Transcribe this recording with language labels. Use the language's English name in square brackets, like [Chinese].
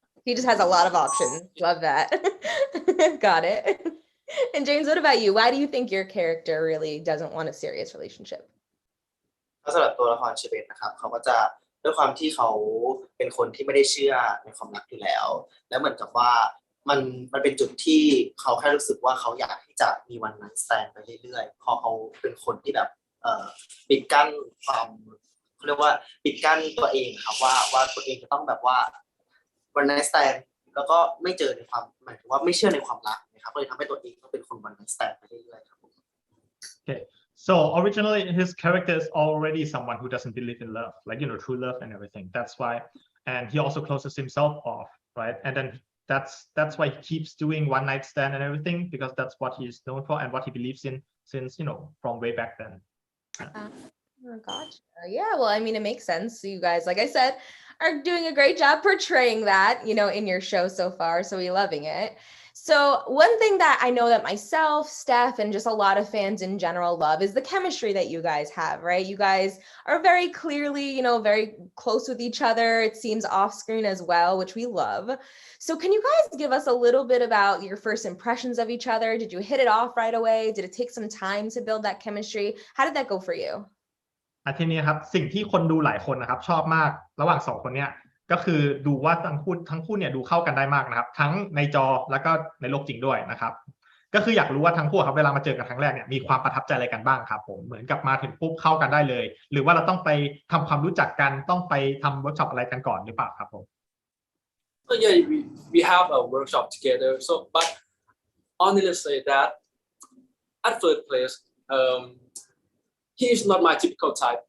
[English] He just has a lot of options. Love that. Got it. And James, what about you? Why do you think your character really doesn't want a serious relationship? [Thai] สำหรับตัวละครเชเบตนะครับเขาก็จะด้วยความที่เขาเป็นคนที่ไม่ได้เชื่อในความรักอยู่แล้วแล้วเหมือนกับว่ามันเป็นจุดที่เขาแค่รู้สึกว่าเขาอยากที่จะมีวันไนท์สแตนด์ไปเรื่อยๆพอเขาเป็นคนที่แบบปิดกั้นความเขาเรียกว่าปิดกั้นตัวเองครับว่าตัวเองจะต้องแบบว่าวันไนท์สแตนด์แล้วก็ไม่เจอในความหมายถึงว่าไม่เชื่อในความรักนะครับก็เลยทำให้ตัวเองต้องเป็นคนวันไนท์สแตนด์ไปเรื่อยๆครับผม [English] Okay, so originally his character is already someone who doesn't believe in love, like true love and everything. That's why, and he also closes himself off, right? And then that's why he keeps doing one night stand and everything because that's what he's known for and what he believes in since from way back then. Oh, gotcha. Yeah, well, I mean, it makes sense. So you guys, like I said, are doing a great job portraying that, in your show so far. So we're loving it. So one thing that I know that myself, Steph, and just a lot of fans in general love is the chemistry that you guys have, right? You guys are very clearly, very close with each other. It seems off screen as well, which we love. So can you guys give us a little bit about your first impressions of each other? Did you hit it off right away? Did it take some time to build that chemistry? How did that go for you? [Thai] ทีนี้ครับสิ่งที่คนดูหลายคนนะครับชอบมากระหว่าง2คนเนี้ย ก็คือดูว่าทั้งคู่เนี่ยดูเข้ากันได้มากนะครับทั้งในจอแล้วก็ในโลกจริงด้วยนะครับก็คืออยากรู้ว่าทั้งคู่ครับเวลามาเจอกันครั้งแรกเนี่ยมีความประทับใจอะไรกันบ้างครับผมเหมือนกับมาถึงปุ๊บเข้ากันได้เลยหรือว่าเราต้องไปทำความรู้จักกันต้องไปทำเวิร์กช็อปอะไรกันก่อนหรือเปล่าครับผม [English] So yeah, we have a workshop together. So, but honestly say that at first place, he is not my typical type.